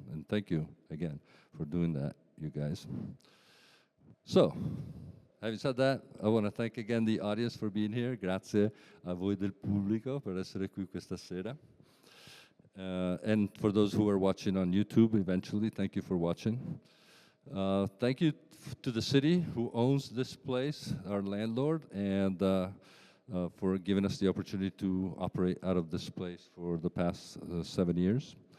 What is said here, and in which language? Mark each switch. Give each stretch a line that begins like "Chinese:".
English: And thank you again for doing that, you guys. So, having said that, I want to thank again the audience for being here.
Italian: Grazie a voi del pubblico per essere qui questa sera.
English: And for those who are watching on YouTube eventually, thank you for watching. Thank you to the city who owns this place, our landlord, and for giving us the opportunity to operate out of this place for the past 7 years.